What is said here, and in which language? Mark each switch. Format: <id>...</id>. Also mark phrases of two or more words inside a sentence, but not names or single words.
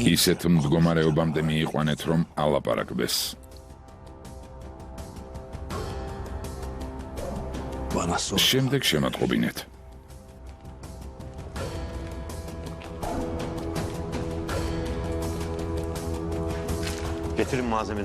<ka>ისეთ მდგომარეობამდე მიიყვანეთ, რომ ალაპარაკდეს.</ka> <tr>bana sor.</tr> <ka>შემდეგ შემატყობინეთ.</ka> <tr>Getirin malzemeleri.</tr>